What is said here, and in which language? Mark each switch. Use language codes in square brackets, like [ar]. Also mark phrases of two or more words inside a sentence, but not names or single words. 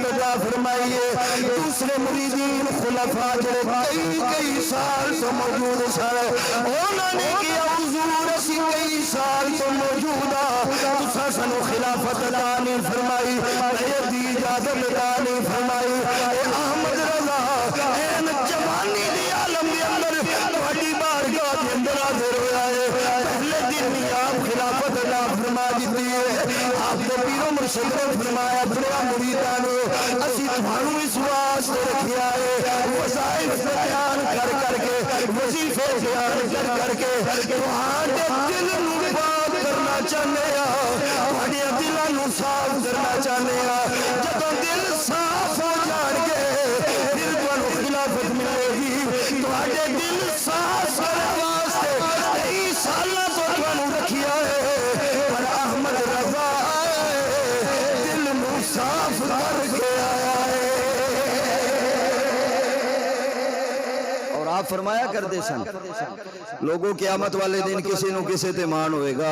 [pa] عطا فرمائی ہے دوسرے مریدین خلفاء جڑے کئی سال تو موجود سارے انہوں نے کیا حضور اسی کئی سال تو موجودہ تسا سنو خلافت عطا نہیں فرمائی بیعت دی اجازت عطا نہیں فرمائی اے احمد رضا این جوانی دی عالم دی اندر تہاڈی بارگاہ دے اندر حاضر ہویا ہے پہلے دن ہی آپ خلافت عطا فرما دیتی ہے آپ نے پیر و مرشد نے فرمایا بڑا مریداں نو اسی تھانوں اس واسطے رکھیا ہے وظائف بیان کر کے وظیفے بیان کر کے تہاڈے دل نو پاک کرنا چاہنے تہاڈے دلاں نو صاف کرنا چاہنے جدوں دل صاف ہو جان گے پھر تانوں خلافت ملے گی تہاڈے دل صاف کرنے واسطے کئی سالاں تو تانوں رکھیا ہے پر احمد رضا دل نو صاف کر کے آیا ہے اور آپ فرمایا کرتے سن لوگوں قیامت والے دن کسی نو کسی تے مان ہوئے گا